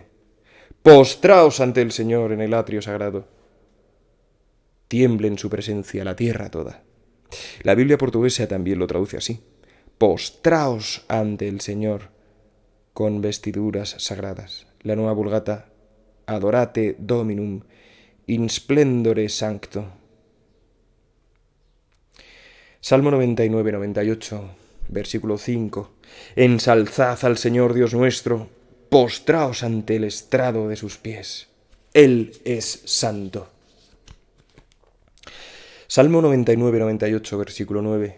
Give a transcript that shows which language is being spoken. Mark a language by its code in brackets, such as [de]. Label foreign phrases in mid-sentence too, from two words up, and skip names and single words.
[es] Postraos ante el Señor en el atrio sagrado. Tiemble en su presencia la tierra toda. La Biblia portuguesa también lo traduce así. Postraos ante el Señor con vestiduras sagradas. [la] La Nueva Vulgata, adorate Dominum in splendore sancto. [es] Salmo 99-98, versículo 5. Ensalzad al Señor Dios nuestro, postraos ante el estrado de sus pies. Él es santo. Salmo 99-98, versículo 9.